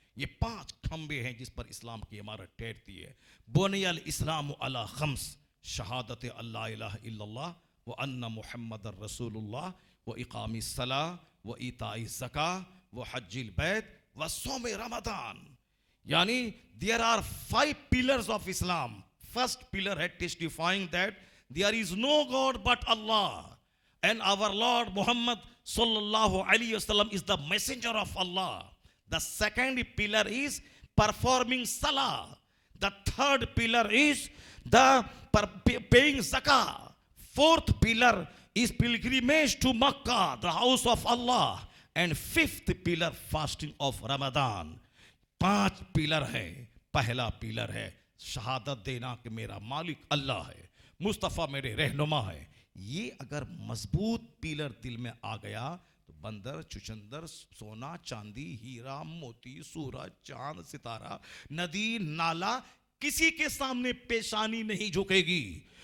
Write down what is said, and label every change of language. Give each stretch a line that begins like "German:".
Urdu: یہ 5 کھمبے ہیں جس پر اسلام کی عمارت ٹھہرتی ہے.
Arabic: بنی الاسلام علی 5, شہادت اللہ الہ الا اللہ وان محمد رسول اللہ واقام الصلاۃ وایتاء الزکاۃ وحج البیت وصوم رمضان.
English: یعنی there are 5 pillars of Islam. First pillar ہے testifying that there is no God but Allah and our Lord Muhammad sallallahu alaihi wasallam is the messenger of Allah. The second pillar is performing salah. The third pillar is the paying zakah. Fourth pillar is pilgrimage to Makkah, the house of Allah. And fifth pillar fasting of Ramadan. 5 pillar ہے.
Urdu: پہلا pillar ہے شہادت دینا کہ میرا مالک اللہ ہے، مصطفیٰ میرے رہنما ہے. یہ اگر مضبوط پیلر دل میں آ گیا تو بندر، چچندر، سونا، چاندی، ہیرا، موتی، سورج، چاند، ستارہ، ندی، نالا کسی کے سامنے پیشانی نہیں جھکے گی.